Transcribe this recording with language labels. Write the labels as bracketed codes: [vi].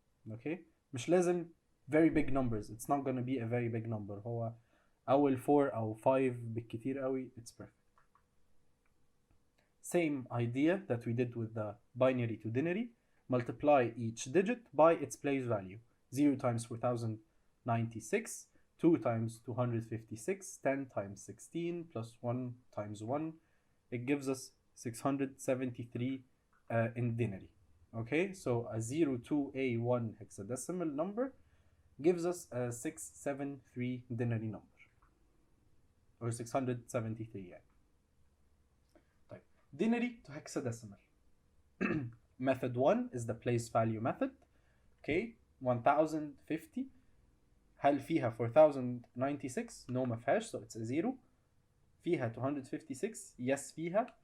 [en] okay [ar] مش لازم [en] very big numbers, it's not gonna be a very big number. [ar] هو أول 4 أو 5 بالكتير قوي [en] it's perfect. same idea that we did with the binary to denary. multiply each digit by its place value. 0 times 4096, 2 times 256, 10 times 16, plus 1 times 1. It gives us 673 in denary. Okay, so a 02A1 hexadecimal number gives us a 673 denary number, or 673 يعني. طيب denary to hexadecimal. method 1 is the place value method. okay 1050 [ar] هل فيها 4096؟ [en] no [ar] ما فيهاش [en] so it's a 0. [ar] فيها 256؟ yes فيها.